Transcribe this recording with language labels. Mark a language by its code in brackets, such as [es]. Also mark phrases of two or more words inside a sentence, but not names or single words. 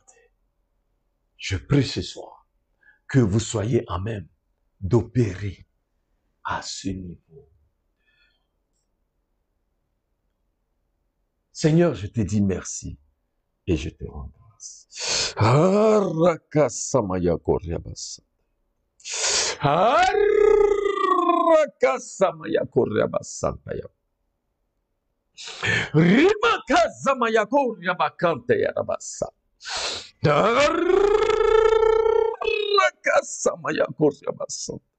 [fr] Je prie ce soir que vous soyez en même d'opérer à ce niveau. Seigneur, je te dis merci et je te rends grâce. Harakasamaya koryabasa. Harakasamaya koryabasa. Rimakazamaya koryabakante yarabasa. Harakasamaya koryabasa.